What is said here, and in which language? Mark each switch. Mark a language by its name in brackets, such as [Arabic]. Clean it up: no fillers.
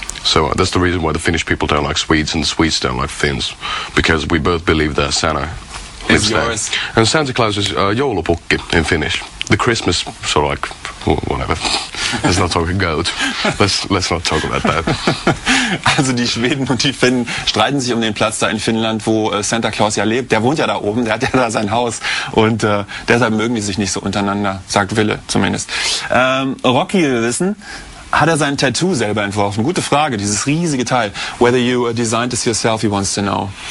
[English] So that's the reason why the Finnish people don't like Swedes and the Swedes don't like Finns, because we both believe that Santa lives there. And Santa Claus is joulupukki in Finnish. The Christmas sort of like whatever. Let's not talk a goat. Let's not talk about that. [German] Also die Schweden und die Finnen streiten sich um den Platz da in Finnland, wo Santa Claus ja lebt. Der wohnt ja da oben, der hat ja da sein Haus und deshalb mögen die sich nicht so untereinander, sagt Ville zumindest. Rocky will wissen, hat er sein Tattoo selber entworfen? Gute Frage, dieses riesige Teil. [English] Whether you designed this yourself, he wants to know.